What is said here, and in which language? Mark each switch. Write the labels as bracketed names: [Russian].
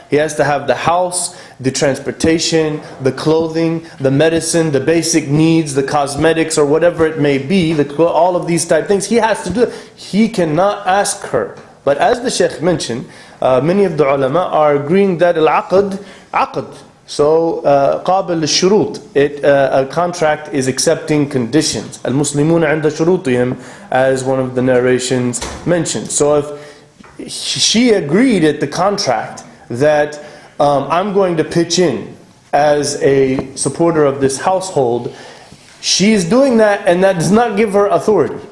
[English] He has to have the house, the transportation, the clothing, the medicine, the basic needs, the cosmetics, or whatever it may be, all of these type things. He has to do it. He cannot ask her. But as the Shaykh mentioned, many of the ulama are agreeing that al-aqd, aqd. [Arabic] So, قابل للشروط. [English] A contract is accepting conditions. [Arabic] المسلمون عند شروطهم, [English] as one of the narrations mentioned. So if she agreed at the contract that I'm going to pitch in as a supporter of this household, she's doing that, and that does not give her authority.